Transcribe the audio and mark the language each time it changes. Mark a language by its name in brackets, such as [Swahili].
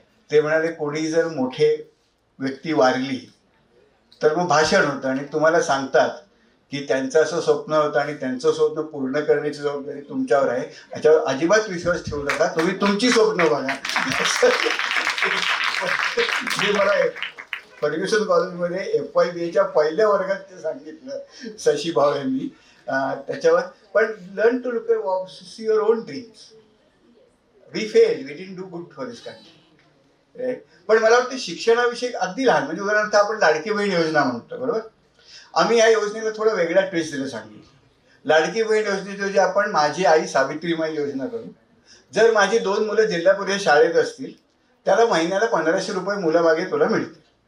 [Marathi] ते म्हणाले कोणी जर मोठे व्यक्ती वारली तर मग भाषण होतं, आणि तुम्हाला सांगतात की त्यांचं असं स्वप्न होतं आणि त्यांचं स्वप्न पूर्ण करण्याची जबाबदारी तुमच्यावर आहे, याच्यावर अजिबात विश्वास ठेवू नका, तुम्ही तुमची स्वप्न बघा. जे मला फर्ग्युसन कॉलेजमध्ये FYBAच्या पहिल्या वर्गात ते सांगितलं शशी भाव यांनी. त्याच्यावर पण [English] Learn to look see your own dreams. We fail, we didn't do good for this country. [Marathi] पण मला वाटतं शिक्षणाविषयी अगदी लहान, म्हणजे उदाहरणार्थ आपण लाडकी बहीण योजना म्हणतो, बरोबर. आम्ही या योजनेला थोडं वेगळा ट्विस्ट दिलं सांगितलं. लाडकी बहीण योजनेऐवजी आपण माझी आई सावित्रीमाई योजना करू. जर माझी 2 मुलं जिल्हा परिषद शाळेत असतील, त्याला महिन्याला 1,500 रुपये मुलामागे तुला मिळतील.